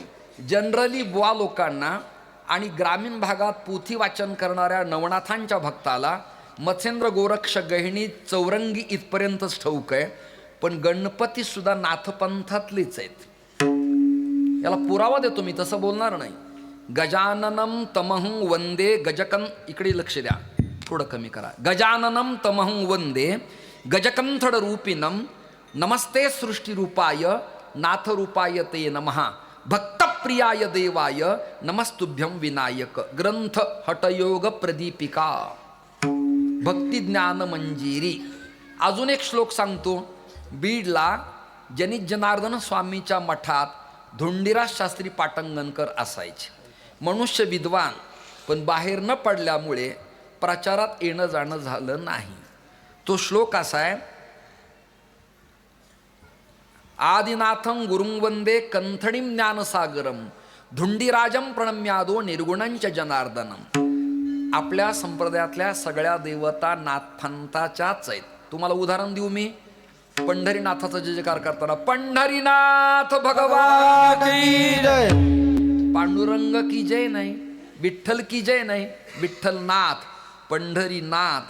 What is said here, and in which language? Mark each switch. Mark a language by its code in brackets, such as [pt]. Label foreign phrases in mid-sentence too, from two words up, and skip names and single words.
[mr] जनरली बुवा लोकांना आणि ग्रामीण भागात पोथी वाचन करणाऱ्या नवनाथांच्या भक्ताला मत्स्येंद्र गोरक्ष गहिणी चौरंगी इथपर्यंतच ठाऊक आहे, पण गणपती सुद्धा नाथपंथातलेच आहेत. याला पुरावा देतो मी, तसं बोलणार नाही. [sa] गजाननम तमहं वंदे गजकं, [mr] इकडे लक्ष द्या, थोडं कमी करा. [sa] गजाननम तमहं वंदे गजकंथड रूपिणम नमस्ते सृष्टीरूपाय नाथरूपाय ते नमः भक्तप्रियाय देवाय नमस्तुभ्यं विनायक. [mr] ग्रंथ हठयोग प्रदीपिका भक्ती ज्ञान मंजिरी. अजून एक श्लोक सांगतो. बीडला जनित जनार्दन स्वामीच्या मठात धोंडीराज शास्त्री पाटंगणकर असायचे. मनुष्य विद्वान, पण बाहेर न पडल्यामुळे प्रचारात येणं जाणं झालं नाही. तो श्लोक असा आहे, [sa] आदिनाथं गुरुं वंदे कंथणीं ज्ञानसागरम धुंडीराजं प्रणम्यादो निर्गुणंच जनार्दनम. [mr] आपल्या संप्रदायातल्या सगळ्या देवता नाथपंथाच्याच आहेत. तुम्हाला उदाहरण देऊ मी. पंढरीनाथाचा जयकार करताना पंढरीनाथ [hi] भगवान की जय, पांडुरंग की जय [mr] नाही, [hi] विठ्ठल की जय [mr] नाही, विठ्ठलनाथ पंढरीनाथ.